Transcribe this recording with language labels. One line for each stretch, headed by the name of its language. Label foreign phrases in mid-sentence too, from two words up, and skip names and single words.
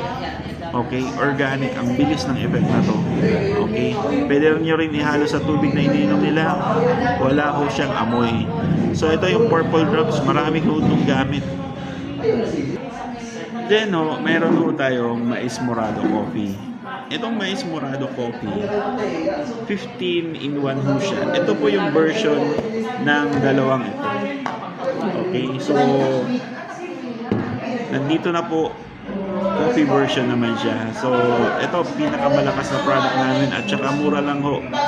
Filipino: Okay, organic, ang bilis ng effect na to. Okay, pwede nyo rin ihalo sa tubig na iniinom nila, wala ho siyang amoy. So ito yung purple drops, marami ho itong gamit. Then ho, meron ho tayong mais morado coffee. Itong mais morado coffee, 15 in 1 ho siya. Ito po yung version ng dalawang ito. Okay, so nandito na po,
English: coffee version
Filipino: naman siya. So, ito pinakamalakas na product namin at saka mura lang ho.